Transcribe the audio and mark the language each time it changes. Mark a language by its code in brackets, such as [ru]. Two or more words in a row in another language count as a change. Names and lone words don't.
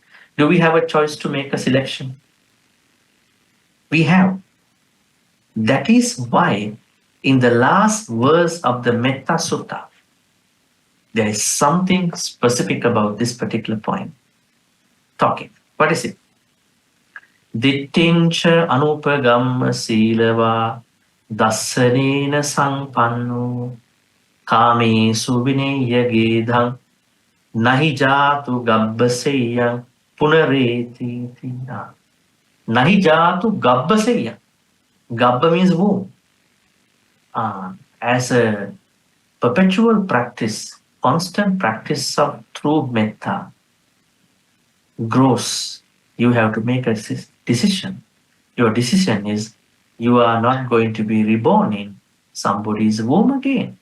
[en] Do we have a choice to make a selection? We have. That is why in the last verse of the Metta Sutta, there is something specific about this particular point. Talking. What is it? [pi] Dittincha anupagamma silava dassanena sampanno kamesu vinaya gedham nahi jatu gabbaseyang punareti tina. Nahi jatu gabbaseyang. [en] Gabba means womb. As a perpetual practice, constant practice of true metta grows, you have to make a decision. Your decision is you are not going to be reborn in somebody's womb again.